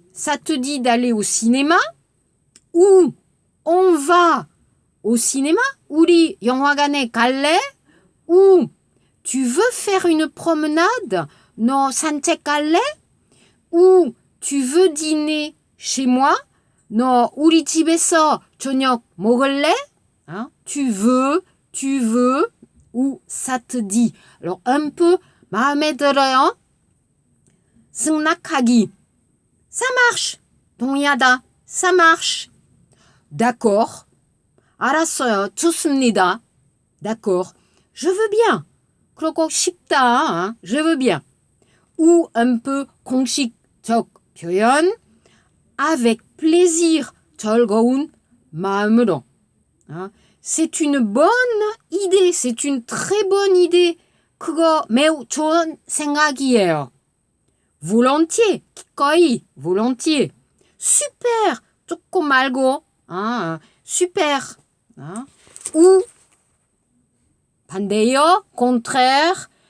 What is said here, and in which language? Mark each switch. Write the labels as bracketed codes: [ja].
[fr] Ça te dit d'aller au cinéma ou on va au cinéma? [ko] 우리 영화관에 갈래? [fr] Ou tu veux faire une promenade? [ko] 너 산책 갈래? [fr] Ou tu veux dîner chez moi? [ko] 너 우리 집에서 저녁 먹을래? [fr] Tu veux, ou ça te dit. Alors un peu [ko] 마음에 들어요? 승낙하기. [fr] Ça marche. [ko] 동의하다. [fr] Ça marche. D'accord. [ko] 알았어요. 좋습니다. [fr] D'accord. Je veux bien. [ko] 그러고 싶다. [fr] Je veux bien. Ou un peu [ko] 공식적 표현. [fr] Avec plaisir. [ko] 즐거운 마음으로. [fr] C'est une bonne idée. C'est une très bonne idée. [ko] 그거 매우 좋은 생각이에요. [fr] Volontiers. [ko] 기꺼이. [fr] Volontiers. Super. [ko] 조금 말고. [fr] Super. Ou [ko] 반대요. [fr] Contraire.